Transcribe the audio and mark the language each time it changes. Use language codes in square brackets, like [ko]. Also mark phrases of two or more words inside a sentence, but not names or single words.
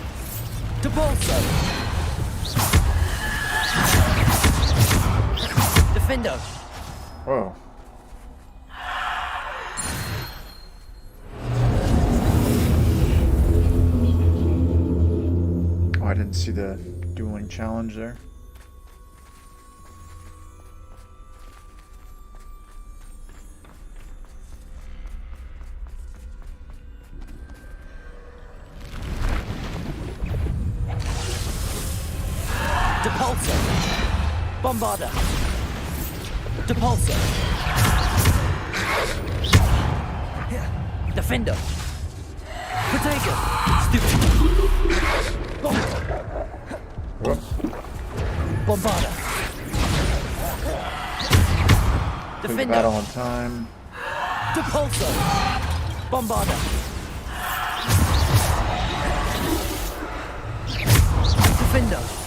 [en] Depulso. Defender! Whoa. Oh, I didn't see the dueling challenge there. Depulsor! Bombarder! Depulsor! Defender! Protego! Stupid! Bombarder! Complete the Defender! battle on time. Depulsor! Bombarder! Defender!